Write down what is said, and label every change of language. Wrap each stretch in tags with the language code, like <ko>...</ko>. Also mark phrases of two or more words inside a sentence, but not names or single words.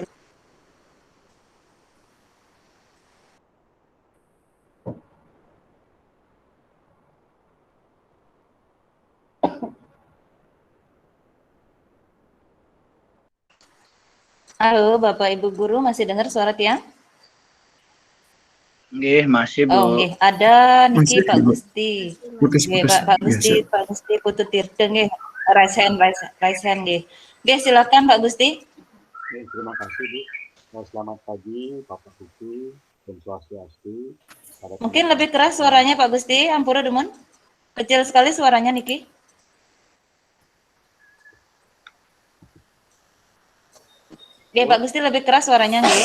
<id>Halo, Bapak Ibu guru, masih dengar suara Tiang? Nggih, masih, Bu. Oh, nggih. Ada niki Masih, Pak Ibu. Gusti. Nggih, Putus-putus. Pak Ya, Gusti, siap. Pak Gusti Putu Tirta nggih.</id> <en>Raise hand</en> <id>nggih. Nggih, silakan Pak Gusti. Terima kasih Bu. Selamat pagi Bapak Ibu dan Swastiastu. Mungkin lebih keras suaranya Pak Gusti,</id> <ban>ampura demun.</ban> <id>Kecil sekali suaranya niki. Nggih, Pak Gusti lebih keras suaranya nggih.</id>